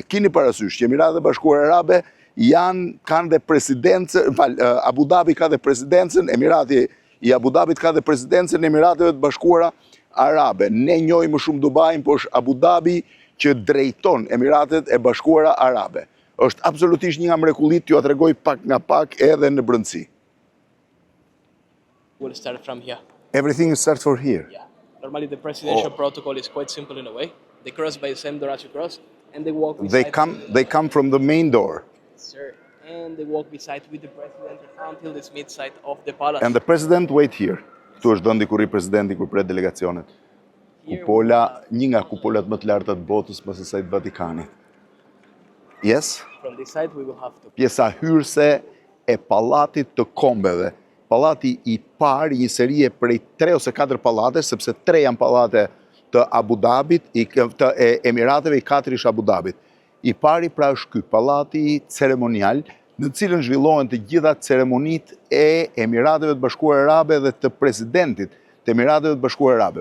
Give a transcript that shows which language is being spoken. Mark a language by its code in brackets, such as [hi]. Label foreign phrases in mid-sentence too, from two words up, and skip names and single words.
[sq] Keni parasysh që Emiratet e Bashkuara Arabe kanë dhe presidencën, Abu Dhabi ka dhe presidencën, Emirati i Abu Dhabit ka dhe presidencën e Emirateve të Bashkuara Arabe. Ne njohim më shumë Dubain, por është Abu Dhabi që drejton Emiratet e Bashkuara Arabe. Është absolutisht një nga mrekullit, t'ju tregoj pak nga pak edhe në brendësi. [en] We'll start from here. Everything starts for here. Yeah. Normally the presidential protocol is quite simple in a way. They cross by the same door as you cross, and they walk beside. They come from the main door. Sir, and they walk beside with the president until this mid side of the palace. And the president wait here. [sq] Këtu është vendi ku rri presidenti kur pret delegacionet. Kupola, një nga kupolat më të larta të botës pas asaj të Vatikanit. [en] Yes? From this side we will have to. [sq] Pjesa hyrëse e pallatit të kombeve. Pallati i parë, një serie prej 3 ose 4 pallate, sepse 3 janë pallate të Abu Dhabit, të Emirateve, i 4 ish Abu Dhabit. I pari pra është ky pallati ceremonial, në cilën zhvillohen të gjitha ceremonitë e Emirateve të Bashkuara Arabe dhe të presidentit të Emirateve të Bashkuara Arabe.